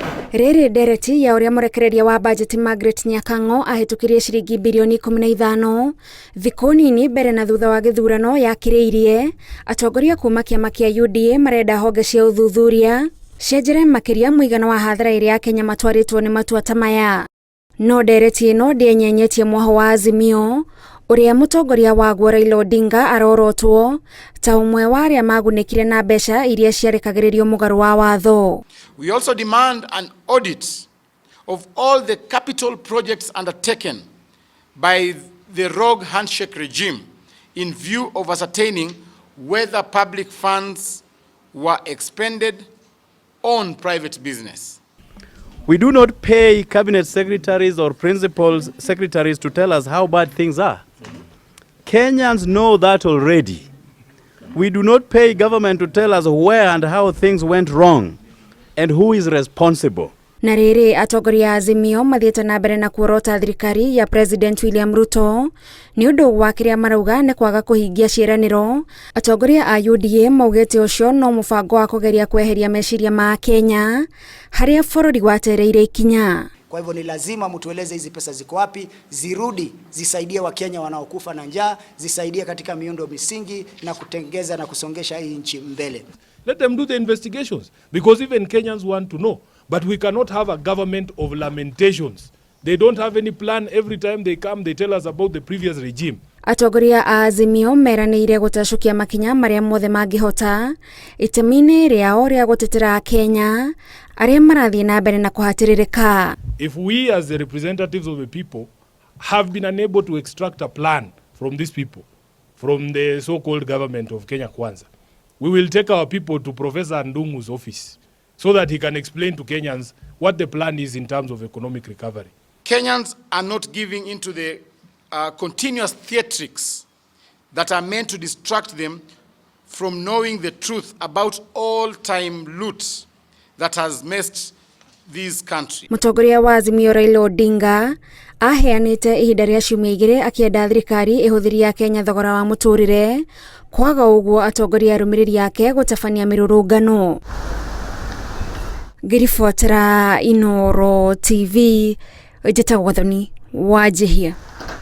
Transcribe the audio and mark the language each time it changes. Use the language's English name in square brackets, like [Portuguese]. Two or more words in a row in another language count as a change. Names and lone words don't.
[Kikuyu] Rĩrĩ Ndereti ya ũrĩa mũrekereria wa bajeti Margaret Nyakango ahĩtũkirie ciringi bilioni 15 thikũ nini mbere na thutha wa gĩthurano yakĩrĩirie atongoria kuma kĩama kĩa UDA marenda honge cia ũthuthuria cienjere makĩria mũigana wa hathara ĩrĩa Kenya matwarĩtwo nĩ matua ta maya. No Ndereti ĩno ndĩenyenyetie mwaho wa Azimio ũrĩa mũtongoria waguo Raila Odinga arorotwo ta ũmwe wa arĩa magunĩkire na mbeca iria ciarĩkagĩrĩrio mũgarũ wa watho. [English] We also demand an audit of all the capital projects undertaken by the rogue handshake regime in view of ascertaining whether public funds were expended on private business. We do not pay cabinet secretaries or principal secretaries to tell us how bad things are. Kenyans know that already. We do not pay government to tell us where and how things went wrong and who is responsible. [Kikuyu] Na rĩrĩ atongoria Azimio mathiĩte na mbere na kuorota thirikari ya President William Ruto nĩ ũndũ wa kĩrĩa marauga nĩ kwaga kũhingia ciĩranĩro. Atongoria a UDA maugĩte ũcio no mũbango wa kũgeria kweheria meciria ma Kenya harĩa bũrũri watereire ikinya. [Swahili] Kwa hivyo ni lazima mtueleze hizi pesa ziko wapi, zirudi zisaidie Wakenya wanaokufa na njaa, zisaidie katika miundo misingi na kutengeza na kusongesha hii nchi mbele. [English] Let them do the investigations because even Kenyans want to know. But we cannot have a government of lamentations. They don't have any plan. Every time they come, they tell us about the previous regime. [Kikuyu] Atongoria a Azimio meranĩire gũtacukia makinya marĩa mothe mangĩhota itemi-inĩ rĩao rĩa gũtetera Kenya arĩa marathiĩ na mbere na kũhatĩrĩrĩka. [English] If we as the representatives of the people have been unable to extract a plan from these people, from the so-called government of Kenya Kwanza, we will take our people to Professor Ndungu's office so that he can explain to Kenyans what the plan is in terms of economic recovery. Kenyans are not giving into the continuous theatrics that are meant to distract them from knowing the truth about all-time loot that has messed this country. [Kikuyu] Mũtongoria wa Azimio Raila Odinga aheanĩte ihinda rĩa ciumia 2 akĩenda thirikari ĩhũthĩria Kenya thogora wa mũtũrĩre, kwaga ũguo atongoria arũmĩrĩri yake gũtabania mĩrũrũngano. Ngĩribotera Inooro TV, njĩtagwo Thoni Wanjihia.